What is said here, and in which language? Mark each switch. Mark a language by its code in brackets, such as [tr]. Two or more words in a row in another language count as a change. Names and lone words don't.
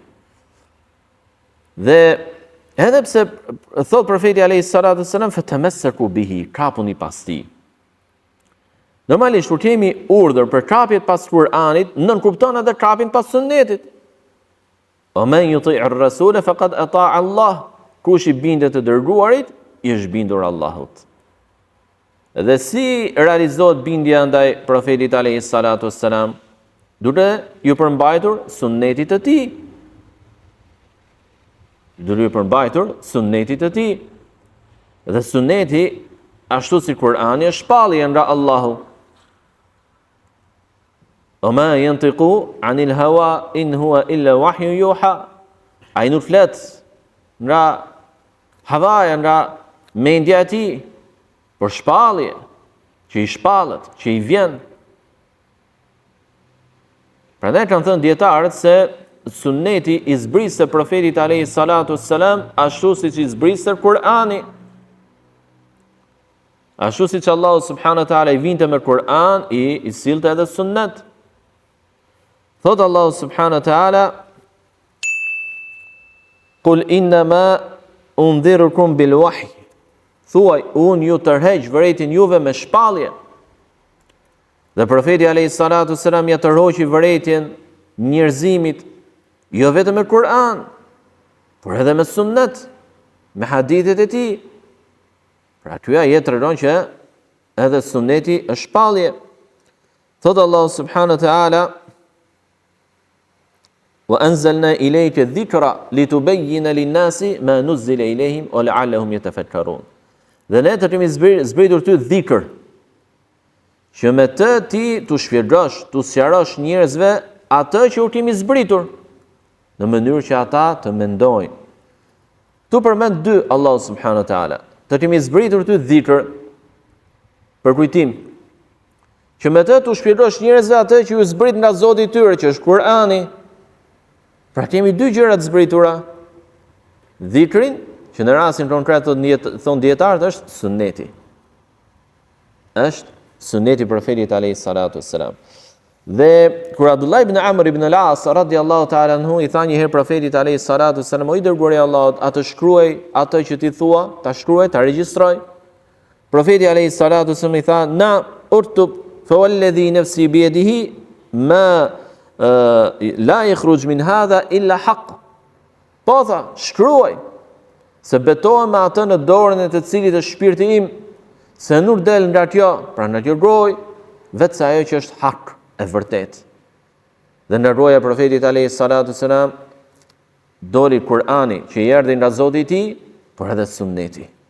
[sq] Dhe edhe pse thot profeti [ar] عليه الصلاة والسلام فتمسكوا به, [sq] kapuni pas tij. Normalisht kur kemi urdhër për kapjet pas Kur'anit, nën kupton edhe kapjen pas Sunnetit. [ar] ومن يطع الرسول فقد أطاع الله. [sq] Kush i bindet të dërguarit, i është bindur Allahut. Dhe si realizohet bindja ndaj profetit [ar] عليه الصلاة والسلام? [sq] Duke ju përmbajtur sunnetit të tij. Duke ju përmbajtur sunnetit të tij. Dhe sunneti, ashtu si Kur'ani, është shpallje nga Allahu. [ar] وما ينطق عن الهوى إن هو إلا وحي يوحى. [sq] Ai nuk flet nga havaja, nga mendja e tij, por shpallje, që i shpallet, që i vjen. Prandaj kanë thënë dietarët se sunneti i zbrisë profetit [ar] عليه الصلاة والسلام [sq] ashtu siç i zbrisë Kur'ani. Ashtu siç Allahu [ar] سبحانه وتعالى [sq] i vinte me Kur'an, i sillte edhe sunnet. [ar] Thot الله سبحانه وتعالى قل إنما أنذركم بالوحي." [sq] Thuaj, unë ju tërheq vërejtin juve me shpallje. Dhe profeti [ar] عليه الصلاة والسلام [sq] ja tërhoqi vërejtjen njerëzimit, jo vetëm me Kur'an, por edhe me sunnet, me hadithet e tij. Pra ky ajet tregon që edhe sunneti është shpallje. [ar] Thot الله سبحانه وتعالى وأنزلنا إليك الذكر لتبين للناس ما نزل إليهم ولعلهم يتفكرون." [sq] Dhe ne të kemi zbritur ty dhikr, që me të ti të shpjegosh, të sqarosh njerëzve atë që u kemi zbritur, në mënyrë që ata të mendojnë. Tu përmend dy Allahu [ar] سبحانه وتعالى. [sq] Të kemi zbritur ty dhikr, për kujtim. që me të t'u shpjegosh njerëzve atë që ju zbrit nga Zoti i tyre, që është Kur'ani. Pra kemi dy gjëra të zbritura. Dhikrin, që në rastin konkret thon dietarët është sunneti. Është sunneti i profetit [ar] عليه الصلاة والسلام. [sq] Dhe kur Abdullah ibn Amr ibn al-As [ar] رضي الله تعالى عنه [sq] i tha një herë profetit [ar] عليه الصلاة والسلام, [sq] o i dërguari i Allahut, atë shkruaj atë që ti thua, ta shkruaj, ta regjistroj. Profeti [ar] عليه الصلاة والسلام [sq] i tha, [ar] نا أرتب فوالذي نفسي بيده ما لا يخرج من هذا إلا حق. [sq] Po tha, shkruaj, se betohem me atë në dorën e të cilit është shpirti im, se nuk del nga kjo, pra nga kjo gojë, vetëm ajo që është hak, e vërtet. Dhe nga roja profetit [ar] عليه الصلاة والسلام [sq] doli Kur'ani që i erdhi nga Zoti i tij, por edhe sunneti.